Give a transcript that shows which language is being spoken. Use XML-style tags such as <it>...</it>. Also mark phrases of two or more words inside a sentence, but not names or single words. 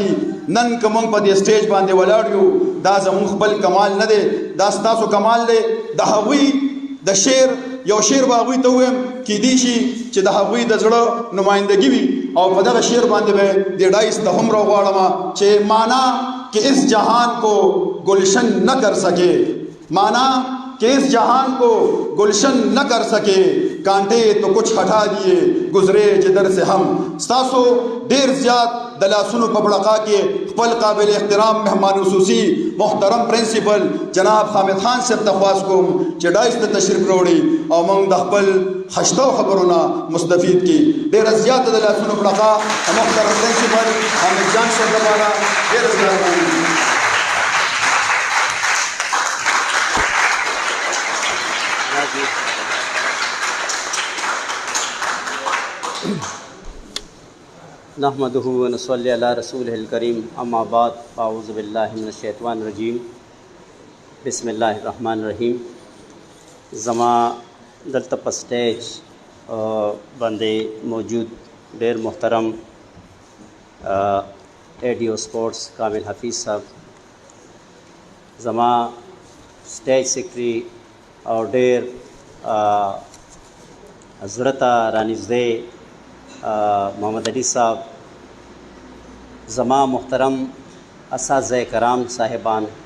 <ps>نن که موږ په دې سټیج باندې ولاړ یو دا زموږ خپل کمال نه دی، دا ستاسو کمال دی. د هغوی د شعر یو شعر به هغوی ته ووایم کیدای شي چې د هغوی د زړه نمایندګي وي او په دغه شعر باندې به د ډایس ته هم راغواړم چې</ps> <ur>معنا کہ اس جہان کو گلشن نہ کر سکے، مانا کہ اس جہان کو گلشن نہ کر سکے، کانٹے تو کچھ ہٹا دیے گزرے جدر سے ہم.</ur> <ps>ستاسو ډیر زیات د لاسونو په بړقا کې خپل قابل احترام مهمان خصوصي محترم پرنسپل جناب حامد خان صاحب ته خواست کوم چې ډایس ته تشریف راوړي او موږ د خپل خشتو خبرونه مستفید کی. ډیر زیات د لاسونو بړقا محترم پرنسپل حامد جان صاحب لپاره ډیر زیات.</ps> <ar>نحمده و نصلی علی رسوله الکریم. اما بعد اعوذ باللہ من الشیطان الرجیم. بسم اللہ الرحمن الرحیم.</ar> <ps>زما دلته په سټیج باندې موجود ډیر محترم ایڈیو سپورٹس کامل حفیظ صاحب، زما سټیج سیکرټری او ډیر زړه ته رانږدې محمد علي صاحب، زما محترم اساتذه کرام صاحبان</ps>